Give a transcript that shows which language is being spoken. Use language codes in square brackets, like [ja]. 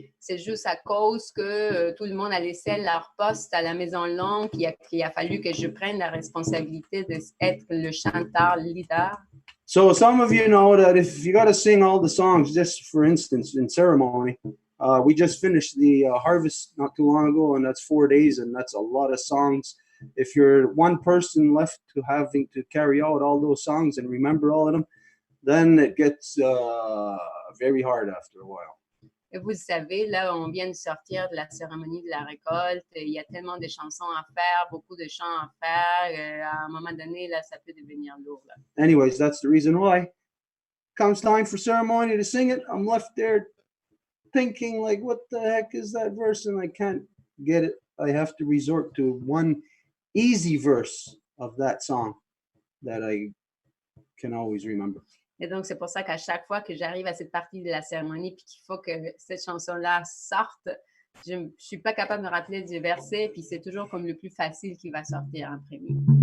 [fr] C'est juste à cause que tout le monde a laissé leur poste à la Maison Longue qu'il a fallu que je prenne la responsabilité d'être le chanteur leader. [en] So some of you know that if you got to sing all the songs, just for instance, in ceremony, we just finished the harvest not too long ago, and that's 4 days, and that's a lot of songs. If you're one person left to having to carry out all those songs and remember all of them, then it gets very hard after a while. [fr] Et vous le savez, là, on vient de sortir de la cérémonie de la récolte. Il y a tellement de chansons à faire, beaucoup de chants à faire. À un moment donné, là, ça peut devenir lourd. Là. [en] Anyways, that's the reason why. Comes time for ceremony to sing it, I'm left there thinking, like, what the heck is that verse? And I can't get it. I have to resort to one easy verse of that song. that I can always remember. [fr] Et donc, c'est pour ça qu'à chaque fois que j'arrive à cette partie de la cérémonie puis qu'il faut que cette chanson-là sorte, je ne suis pas capable de me rappeler du verset, puis c'est toujours comme le plus facile qui va sortir en premier.